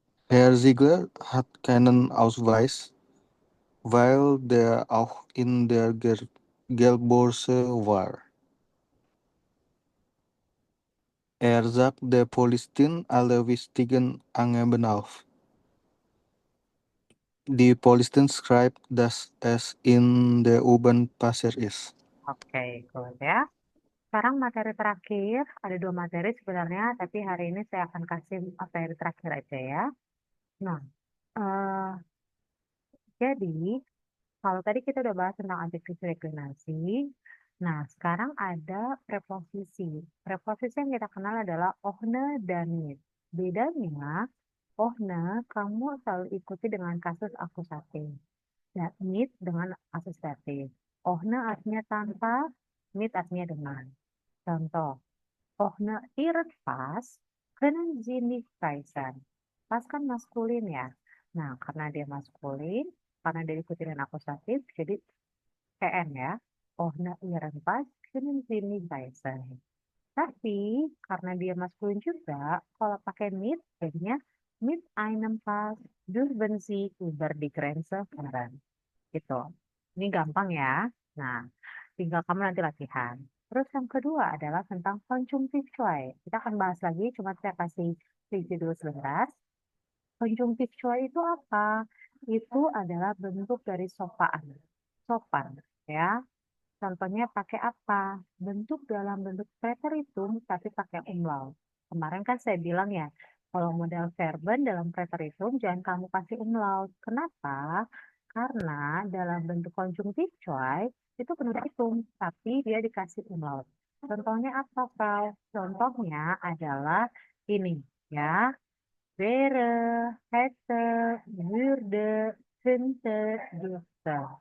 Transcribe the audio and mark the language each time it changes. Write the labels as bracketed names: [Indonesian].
[German] Herr Ziegler hat keinen Ausweis, weil der auch in der Geldbörse war. Er sagt der Polizistin alle wichtigen Angaben auf. Die Polizistin schreibt, dass es in der U-Bahn passiert ist. [Indonesian] oke, good ya. Sekarang materi terakhir, ada 2 materi sebenarnya, tapi hari ini saya akan kasih materi terakhir aja ya. Nah, eh, jadi kalau tadi kita udah bahas tentang adjektif reklinasi, nah sekarang ada preposisi. Preposisi yang kita kenal adalah ohne dan mit. Bedanya, ohne kamu selalu ikuti dengan kasus akusatif. Dan mit dengan asustatif. Ohne artinya tanpa, mit artinya dengan. [German] Contoh, ohne ihren Pass können Sie nicht reisen. [Indonesian] Pas kan maskulin ya. Nah, karena dia maskulin, karena dia diikuti dengan akusatif, jadi PN ya. [German] Ohne ihren Pass können Sie nicht reisen. [Indonesian] Tapi karena dia maskulin juga, kalau pakai mit, jadinya [German] mit einem Pass dürfen Sie über die Grenze fahren. [Indonesian] Gitu. Ini gampang ya. Nah, tinggal kamu nanti latihan. Terus yang kedua adalah tentang conjunctive choice. Kita akan bahas lagi, cuma saya kasih review dulu sebentar. Conjunctive choice itu apa? Itu adalah bentuk dari sopan. Sopan, ya. Contohnya pakai apa? Bentuk dalam bentuk preteritum tapi pakai umlaut. Kemarin kan saya bilang ya, kalau model verben dalam preteritum jangan kamu kasih umlaut. Kenapa? Karena dalam bentuk conjunctive choice itu preteritum tapi dia dikasih umlaut. Contohnya apa, Frau? Contohnya adalah ini ya. [German] Wäre, hätte, würde, könnte, dürfte.